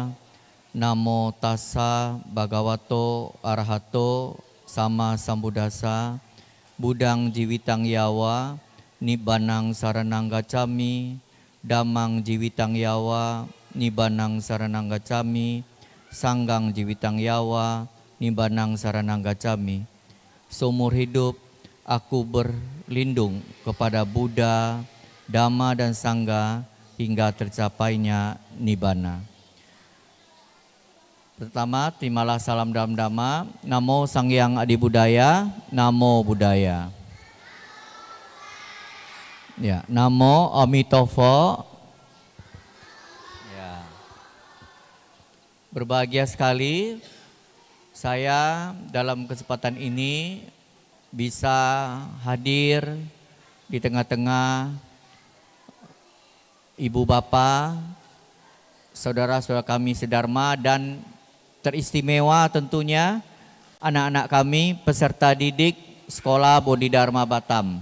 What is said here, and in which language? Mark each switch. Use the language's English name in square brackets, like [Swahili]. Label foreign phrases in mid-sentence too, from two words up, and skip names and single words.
[Pali] Namo tassa bhagavato arahato sama sambuddhassa. Budang jiwitang yawa nibbanang saranang gacchami. Dhammang jiwitang yawa nibbanang saranang gacchami. Sanggang jiwitang yawa nibbanang saranang gacchami. [Indonesian] Seumur hidup aku berlindung kepada Buddha, Dhamma dan Sangha hingga tercapainya nibbana. Pertama, terimalah salam dalam Dhamma. [Pali] Namo Sang Hyang Adi Buddhaya. Namo Buddhaya. Ya, Namo Amitofo. [Indonesian] Ya. Berbahagia sekali saya dalam kesempatan ini bisa hadir di tengah-tengah ibu bapak, saudara-saudara kami sedharma, dan teristimewa tentunya anak-anak kami peserta didik Sekolah Bodhidharma Batam.